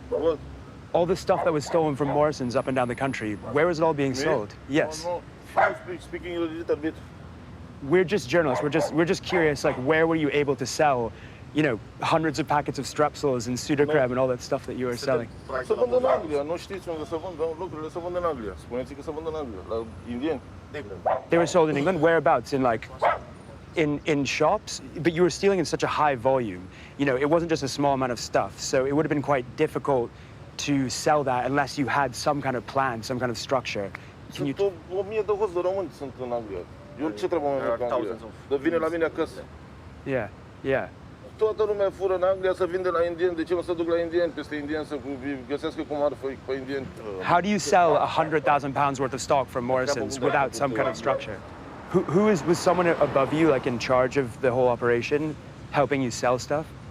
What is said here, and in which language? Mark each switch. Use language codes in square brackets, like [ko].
[en] What? All the stuff that was stolen from Morrisons up and down the country, where was it all being sold? Yes. No. I'm speaking a little bit. We're just journalists. We're just curious, like, where were you able to sell, you know, hundreds of packets of strepsils and Sudocrem and all that stuff that you were selling? [ro] Se vând în Anglia, nu știți unde se vând lucrurile, se vând în Anglia. Spuneți că se vând în Anglia, la indieni. [en] They were sold in England? Whereabouts? In like, in shops? But you were stealing in such a high volume. You know, it wasn't just a small amount of stuff, so it would have been quite difficult to sell that unless you had some kind of plan, some kind of structure. Can you... [ro] Sunt 1000 de hoți de români sunt în Anglia. Eu ce trebuie să merg în Anglia? De vine la mine acasă. [en] Yeah. [ro] Toată lumea fură în Anglia să vinde la indieni. De ce nu se duc la indieni, peste indieni, să găsească cu marfă pe indieni? [en] How do you sell 100,000 pounds worth of stock from Morrisons without some kind of structure? Was someone above you, like in charge of the whole operation, helping you sell stuff?